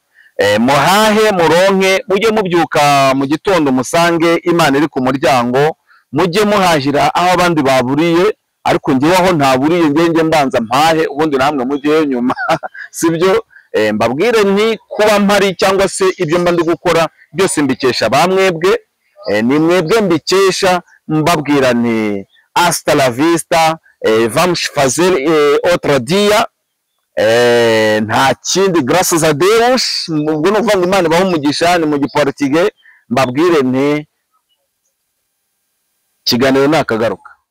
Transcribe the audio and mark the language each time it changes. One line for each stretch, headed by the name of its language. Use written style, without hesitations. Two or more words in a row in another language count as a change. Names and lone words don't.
Kinyarwanda: Muhahe muronke, mujye mubyuka mu gitondo musange Imana iri ku muryango, mujye muhahira aho abandi baburiye, ariko ngewe aho ntaburiye ngenge mbanza mpahe, ubundi namwe mujye nyuma, sibyo? Mbabwire nti kuba mpari cyangwa se ibyo mba ndi gukora byose mbikesha bamwebwe, ni mwebwe mbikesha. Mbabwira nti
Spanish: hasta la vista,
Portuguese: vamos fazer outro dia.
Kinyarwanda: Nta kindi,
Portuguese: graças a Deus.
Kinyarwanda: Ubwo no kuvuga Imana ibaho umugisha, ni mu giportige. Mbabwire nti kiganiro nakagaruka.